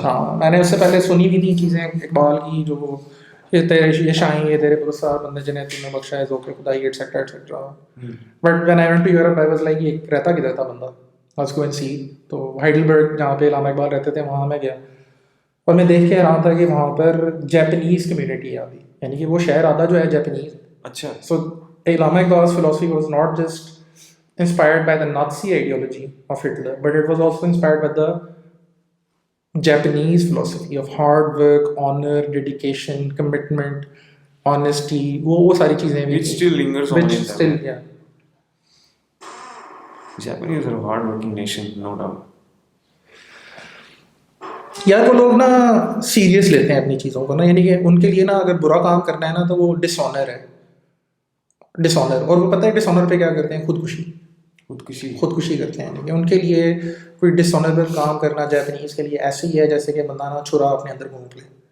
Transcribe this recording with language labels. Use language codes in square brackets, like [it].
[ur] ہاں میں نے اس سے پہلے سنی بھی تھی چیزیں اقبال کی, جو یہ تیرے یہ شاہیں یہ تیرے پرستار بندے جنہیں تم نے بخشا ہے ذوق خدائی et cetera et cetera. [en] but when I went to Europe I was like [ur] یہ رہتا کدھر تھا بندہ, [en] Let's go and see. [ur] تو ہائیڈلبرگ جہاں پہ علامہ اقبال رہتے تھے وہاں میں گیا, اور میں دیکھ کے حیران تھا کہ وہاں پر جیپنیز کمیونٹی ہے ابھی, یعنی کہ وہ شہر آدھا جو ہے جیپنیز. اچھا. [en] So Allama Iqbal's philosophy was not just inspired by the Nazi ideology of Hitler, but it was also inspired by the Japanese philosophy of hard work, honor, dedication, commitment, honesty. [ur] وہ ساری چیزیں بھی [en] Which still lingers on in them. Still, yeah. Japanese are a hard working nation, no doubt. [ur] یار وہ لوگ نا serious لیتے ہیں اپنی چیزوں کو نا, یعنی کہ ان کے لیے نا اگر برا کام کرنا ہے نا تو وہ ڈس آنر ہے, ڈس آنر. اور وہ پتہ ہے ڈس آنر پہ کیا کرتے ہیں؟ خودکشی کرتے ہیں. یعنی کہ ان کے لیے کوئی ڈس آنریبل کام کرنا جیپنیز کے لیے ایسے ہی ہے جیسے کہ بندہ نا چھرا اپنے اندر گھونپ لے.